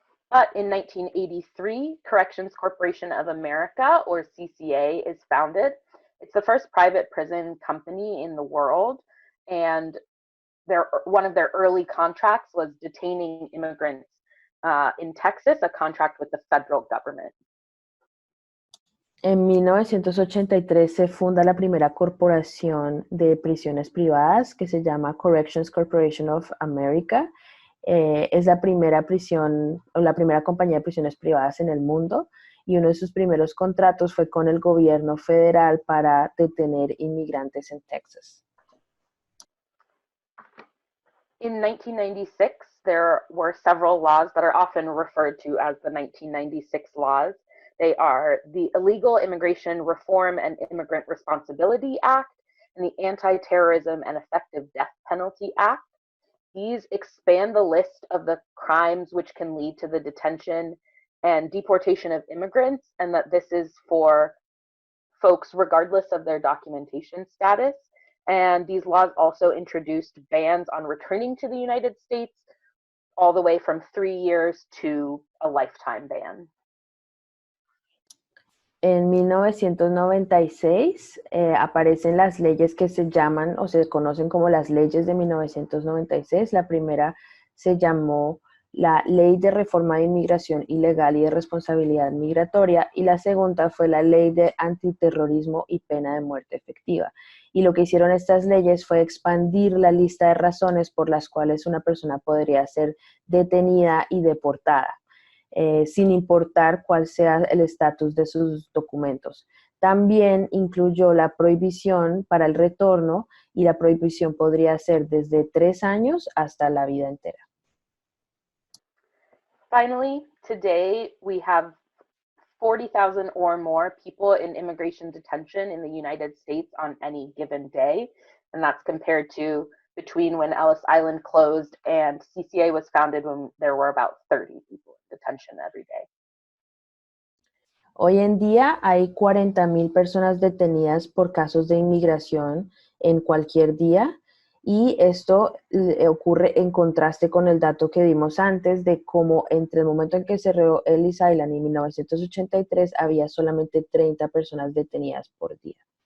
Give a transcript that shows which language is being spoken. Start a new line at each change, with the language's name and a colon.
English: But in 1983, Corrections Corporation of America, or CCA, is founded. It's the first private prison company in the world, and one of their early contracts was detaining immigrants in Texas, a contract with the federal government.
Spanish: En 1983 se funda la primera corporación de prisiones privadas que se llama Corrections Corporation of America. Es la primera prisión o la primera compañía de prisiones privadas en el mundo y uno de sus primeros contratos fue con el gobierno federal para detener inmigrantes en Texas.
English: In 1996, there were several laws that are often referred to as the 1996 laws. They are the Illegal Immigration Reform and Immigrant Responsibility Act and the Anti-Terrorism and Effective Death Penalty Act. These expand the list of the crimes which can lead to the detention and deportation of immigrants, and that this is for folks regardless of their documentation status. And these laws also introduced bans on returning to the United States, all the way from 3 years to a lifetime ban.
Spanish: En 1996 aparecen las leyes que se llaman o se conocen como las leyes de 1996. La primera se llamó la Ley de Reforma de Inmigración Ilegal y de Responsabilidad Migratoria, y la segunda fue la Ley de Antiterrorismo y Pena de Muerte Efectiva. Y lo que hicieron estas leyes fue expandir la lista de razones por las cuales una persona podría ser detenida y deportada, sin importar cuál sea el estatus de sus documentos. También incluyó la prohibición para el retorno, y la prohibición podría ser desde 3 años hasta la vida entera.
English: Finally, today we have 40,000 or more people in immigration detention in the United States on any given day. And that's compared to between when Ellis Island closed and CCA was founded, when there were about 30 people in detention every day.
Spanish: Hoy en día hay 40,000 personas detenidas por casos de inmigración en cualquier día, y esto ocurre en contraste con el dato que dimos antes de cómo entre el momento en que cerró Ellis Island y 1983 había solamente 30 personas detenidas por día.